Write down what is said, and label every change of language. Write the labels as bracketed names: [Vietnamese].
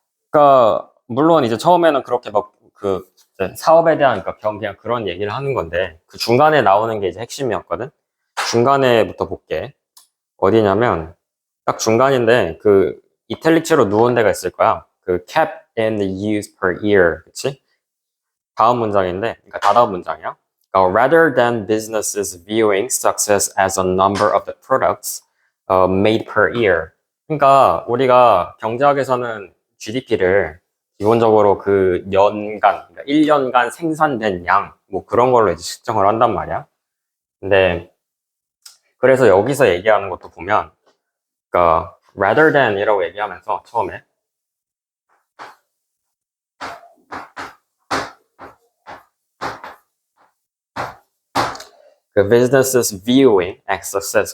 [Korean] 그러니까 물론 이제 처음에는 그렇게 막 그 사업에 대한 그냥 그런 얘기를 하는 건데 그 중간에 나오는 게 이제 핵심이었거든. 중간에부터 볼게. 어디냐면 딱 중간인데 그 이탈리크로 누운 데가 있을 거야. [English] 그 cap and use per year, 그치? [Korean] 다음 문장인데, 그러니까 다다음 문장이야. [English] Rather than businesses viewing success as a number of the products made per year. [Korean] 그러니까 우리가 경제학에서는 GDP를 기본적으로 그 연간, 그러니까 1년간 생산된 양, 뭐 그런 걸로 이제 측정을 한단 말이야. 근데 그래서 여기서 얘기하는 것도 보면, 그러니까 rather than이라고 얘기하면서 처음에 그 [English] businesses viewing as success.